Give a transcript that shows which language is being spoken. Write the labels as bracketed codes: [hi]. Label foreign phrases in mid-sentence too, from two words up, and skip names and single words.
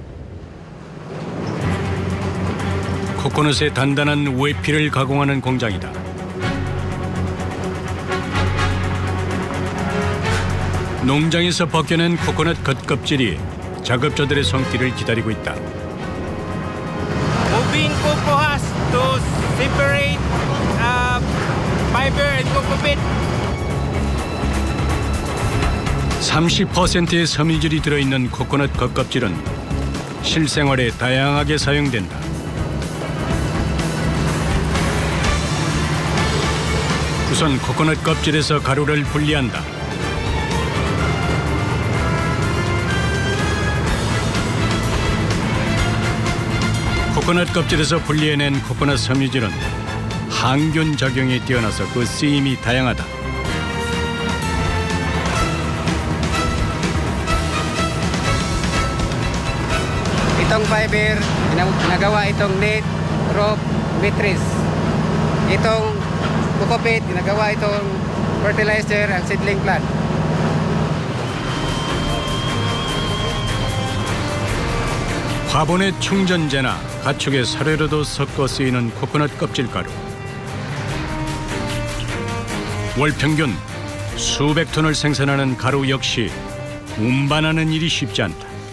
[ko] 코코넛의 단단한 외피를 가공하는 공장이다. 농장에서 벗겨낸 코코넛 겉껍질이 작업자들의 손길을 기다리고 있다. [en] Moving cocoa husk to separate fiber and cocoa bean. [ko] 30%의 섬유질이 들어있는 코코넛 겉껍질은 실생활에 다양하게 사용된다. 우선 코코넛 껍질에서 가루를 분리한다. 코코넛 껍질에서 분리해낸 코코넛 섬유질은 항균 작용에 뛰어나서 그 쓰임이 다양하다. [tl] itong fiber ginagawa itong [en] net rope matrix [tl] itong cocoa ginagawa itong fertilizer ang [en] seedling plant. [ko] 화분의 충전재나 가축의 사료로도 섞어 쓰이는 코코넛 껍질 가루. 월 평균 수백 톤을 생산하는 가루 역시 운반하는 일이 쉽지 않다.